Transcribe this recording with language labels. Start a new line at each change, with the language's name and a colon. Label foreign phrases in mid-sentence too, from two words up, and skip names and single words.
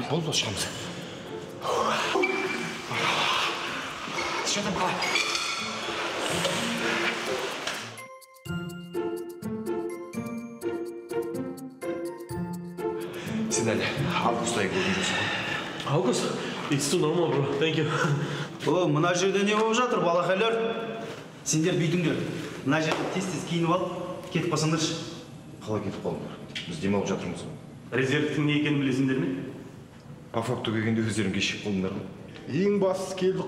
Kazakh: Болды, шығамыз. Шатам қалай? Сен әлі августайы көрген жоқсың ғой.
English: August, it's too normal, bro. Thank you.
Kazakh: Мына жерде не болып жатыр, балақайлар? Сендер бүйтіңдер. Мына жерде тез-тез киініп алып, кетіп қалсаңдаршы. Қалай кетіп қалыңдар? Біз демалып жатырмыз. Резервтің не екенін білесіңдер ме?
Russian: По факту
Kazakh: келгенде өздерің кешіп қалдыңдар ғой.